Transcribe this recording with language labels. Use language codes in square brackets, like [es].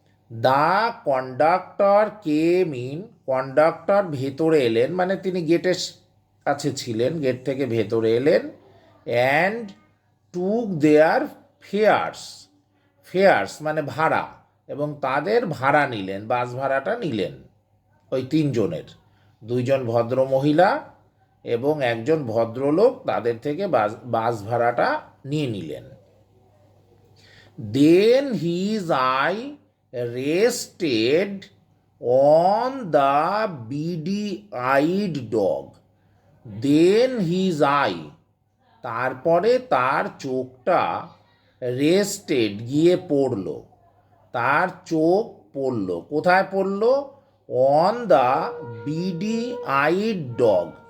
[en] the conductor came in, [bn] conductor ভেতরে এলেন, মানে তিনি গেটের কাছে ছিলেন, গেট থেকে ভেতরে এলেন, [en] and took their fares, [bn] fairs মানে ভাড়া, এবং তাদের ভাড়া নিলেন, বাস ভাড়াটা নিলেন ওই তিনজনের, দুইজন ভদ্র মহিলা এবং একজন ভদ্রলোক, তাদের থেকে বাস ভাড়াটা নিয়ে নিলেন। [en] Then his eye rested on the beady-eyed dog. Then his eye, [bn] তারপরে তার চোখটা রেস্টেড গিয়ে পড়ল, তার চোখ পড়ল, কোথায় পড়ল? [en] On the beady eyed dog.